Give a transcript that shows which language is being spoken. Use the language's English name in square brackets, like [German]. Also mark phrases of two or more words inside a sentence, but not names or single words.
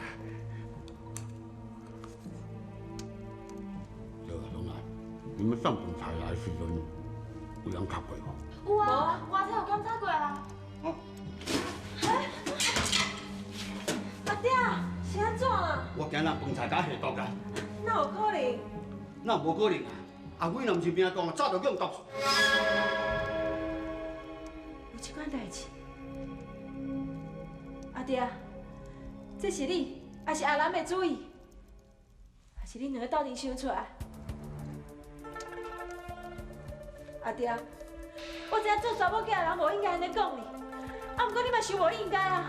[Min Nan Chinese] 对，龙兰， 你们上警察来时阵，有人卡过无？有啊，我才有检查过啊。阿爹，是安怎啊？我惊人饭菜甲下毒啊！哪有可能？那无可能啊！ 阿辉若毋是病重，早就叫人毒死。有这款代志？阿爹，这是你，还是阿兰的主意？还是恁两个斗阵想出来？阿爹，我知影做查某囝的人无应该安尼讲你，啊，不过你嘛想无应该啊！